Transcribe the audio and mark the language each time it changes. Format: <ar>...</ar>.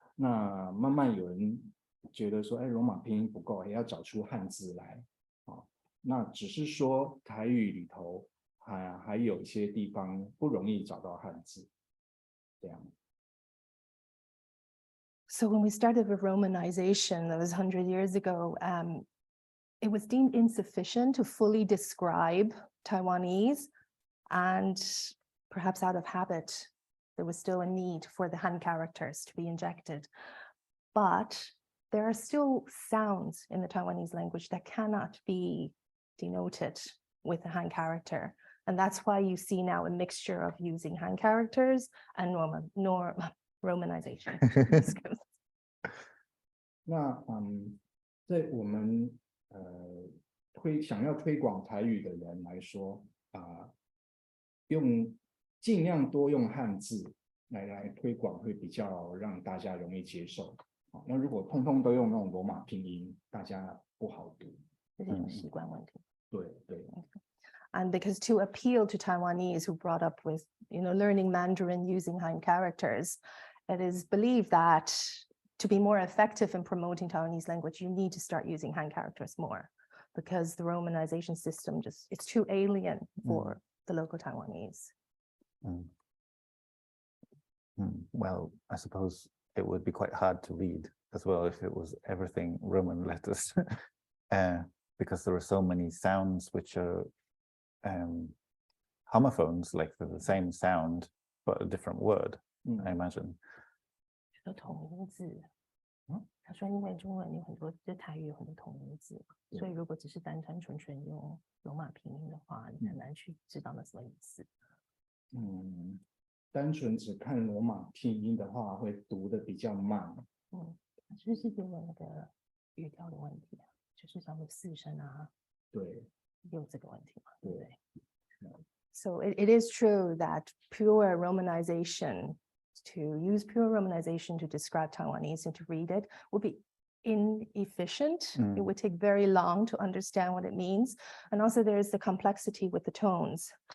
<zh>那慢慢有人觉得说，罗马拼音不够，也要找出汉字来那只是说台语里头还有一些地方不容易找到汉字，这样。</zh> <en>So when we started with Romanization, that was 100 years ago, it was deemed insufficient to fully describe Taiwanese, and perhaps out of habit, there was still a need for the Han characters to be injected. But there are still sounds in the Taiwanese language that cannot be denoted with a Han character. And that's why you see now a mixture of using Han characters and Romanization.</en> <zh>那在我们想要推广台语的人来说尽量多用汉字来推广，会比较让大家容易接受。那如果通通都用那种罗马拼音，大家不好读。这是一种习惯问题。对对。</zh> <en>And because to appeal to Taiwanese who brought up with, learning Mandarin using Han characters, it is believed that to be more effective in promoting Taiwanese language, you need to start using Han characters more, because the Romanization system it's too alien for the local Taiwanese. Well, I suppose it would be quite hard to read as well if it was everything Roman letters, because there are so many sounds which are homophones, like the same sound but a different word, I imagine.</en> <zh>同音字，他说因为中文有很多，就台语有很多同音字，所以如果只是单纯用罗马拼音的话，你很难去知道那什么意思。单纯只看罗马拼音的话，会读的比较慢。就是有那个语调的问题就是像四声对，有这个问题嘛，对不</zh> <en>对？So it is true that pure Romanization, to use pure Romanization to describe Taiwanese and to read it would be inefficient. It would take very long to understand what it means. And also there's the complexity with the tones.</en>